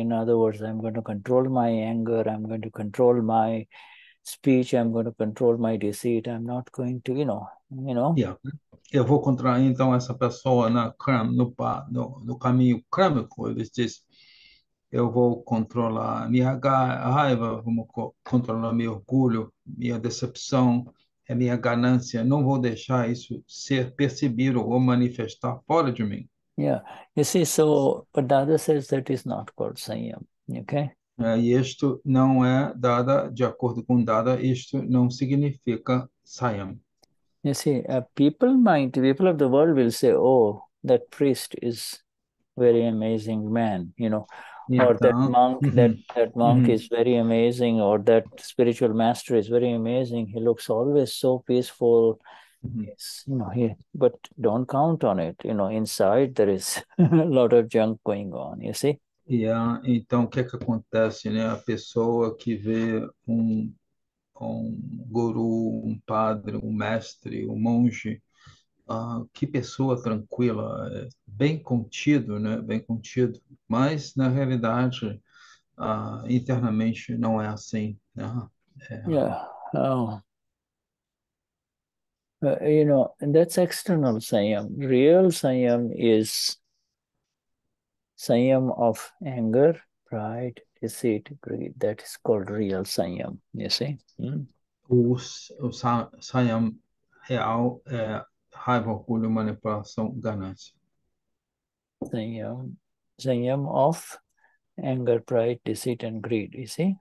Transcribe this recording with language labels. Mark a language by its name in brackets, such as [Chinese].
[English] In other words, I'm going to control my anger, I'm going to control my speech, I'm going to control my deceit, I'm not going to, Yeah. [Portuguese] Eu vou controlar, então, essa pessoa no caminho crâmico, eles dizem, eu vou controlar minha raiva, vou controlar meu orgulho, minha decepção, minha ganância, não vou deixar isso ser percebido ou manifestar fora de mim. [English] Yeah, you see, so, but Dada says that is not called Saiyam, okay? [Portuguese] E isto não é Dada, de acordo com Dada, isto não significa Saiyam. [English] You see, people of the world will say, oh, that priest is very amazing man, or that monk, that monk is very amazing, or that spiritual master is very amazing. He looks always so peaceful. Yes, but don't count on it. Inside there is a lot of junk going on, you see? [Portuguese] Então, o que é que acontece, né? A pessoa que vê um guru, um padre, um mestre, um monge, que pessoa tranquila, bem contido, né? Bem contido. Mas, na realidade, internamente não é assim, né? [English] Yeah. And that's external Saiyam. Real Saiyam is Saiyam of anger, pride, deceit, greed. That is called real Saiyam, you see? [Portuguese] O Saiyam real é raiva, orgulho, manipulação, ganância. [English] Saiyam of anger, pride, deceit, and greed, you see?